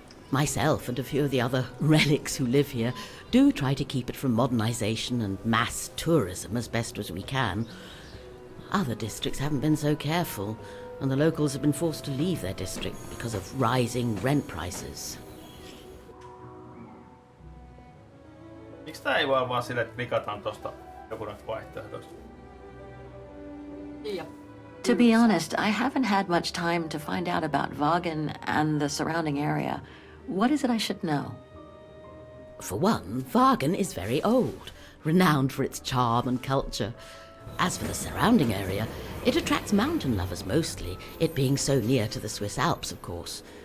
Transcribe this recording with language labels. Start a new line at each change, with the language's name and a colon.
English: Myself and a few of the other relics who live here do try to keep it from modernization and mass tourism as best as we can. Other districts haven't been so careful, and the locals have been forced to leave their district because of rising rent prices.
Finnish: Miksi tää ei vaan sille, että klikataan tosta joku näistä vaihtoehdoista?
English: Yeah. To be honest, I haven't had much time to find out about Wagen and the surrounding area. What is it I should know? For one, Wagen is very old, renowned for its charm and culture. As for the surrounding area, it attracts mountain lovers mostly, it being so near to the Swiss Alps, of course.